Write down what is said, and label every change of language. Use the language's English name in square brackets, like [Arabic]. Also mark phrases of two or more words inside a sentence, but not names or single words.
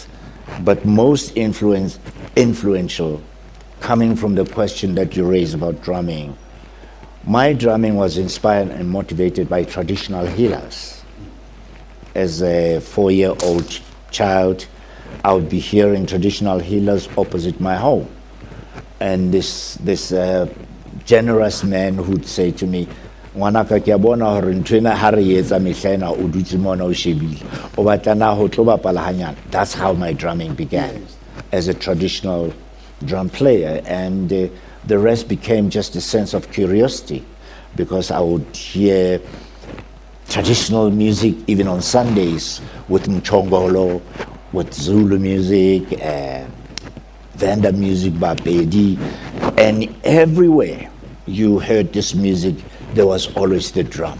[English] But most influential, coming from the question that you raised about drumming, my drumming was inspired and motivated by traditional healers. As a 4-year-old child, I would be hearing traditional healers opposite my home. And this generous man who'd say to me, [Southern Sotho] "Ngwanaka ke a bona hore ntho ena ha re etsa mehla ena o dutse mona o shebile. O batla na ho tlo bapala hanyane." [English] That's how my drumming began, as a traditional drum player. And the rest became just a sense of curiosity, because I would hear traditional music even on Sundays with mchongolo, with Zulu music, Venda music, Bapedi, and everywhere you heard this music, there was always the drum.